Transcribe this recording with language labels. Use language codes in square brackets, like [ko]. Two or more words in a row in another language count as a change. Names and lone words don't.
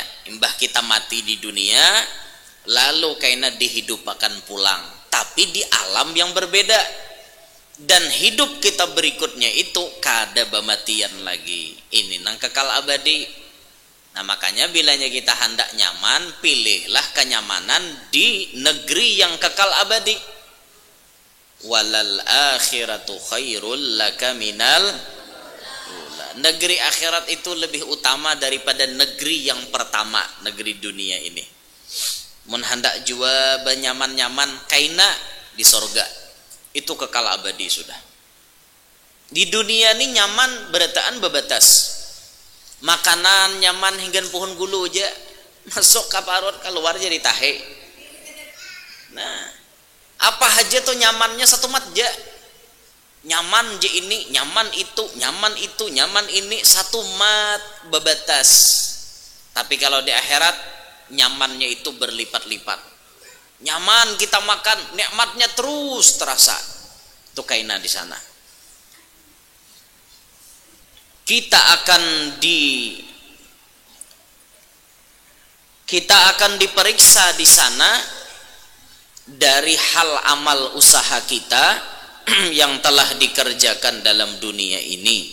[bjn] Imbah kita mati di dunia lalu kaina dihidupakan pulang, tapi di alam yang berbeda. Dan hidup kita berikutnya itu kada bamatian lagi. Ini nang kekal abadi. Nah makanya bilanya kita hendak nyaman, pilihlah kenyamanan di negeri yang kekal abadi. [ar] Walal akhiratu khairul laka minal ula. [id] Negeri akhirat itu lebih utama daripada negeri yang pertama, negeri dunia ini. [bjn] Mun hendak jua benyaman-nyaman kaina di sorga. Itu kekal abadi sudah. Di dunia ini nyaman berataan bebatas. Makanan nyaman hingga pohon gulu aja masuk ke parut keluar jadi tahe. Nah, apa aja tuh nyamannya satu mat aja. Nyaman je ini, nyaman itu, nyaman ini satu mat bebatas. Tapi kalau di akhirat nyamannya itu berlipat-lipat. Nyaman kita makan, nikmatnya terus terasa. Itu kaina di sana. Kita akan diperiksa di sana dari hal amal usaha kita yang telah dikerjakan dalam dunia ini.